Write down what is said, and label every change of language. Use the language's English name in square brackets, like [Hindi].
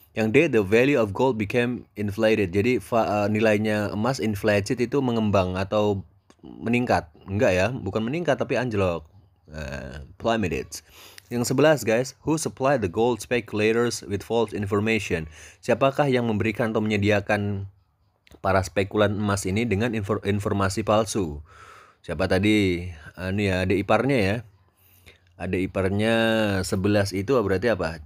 [Indonesian] Yang D, [English] the value of gold became inflated. [Indonesian] Jadi nilainya emas inflated itu mengembang atau meningkat. Enggak ya, bukan meningkat tapi anjlok. Plummeted. Yang 11 guys, [English] who supplied the gold speculators with false information? [Indonesian] Siapakah yang memberikan atau menyediakan para spekulan emas ini dengan informasi palsu? Siapa tadi? Ini ya, adik iparnya ya. Adik iparnya 11 itu berarti apa?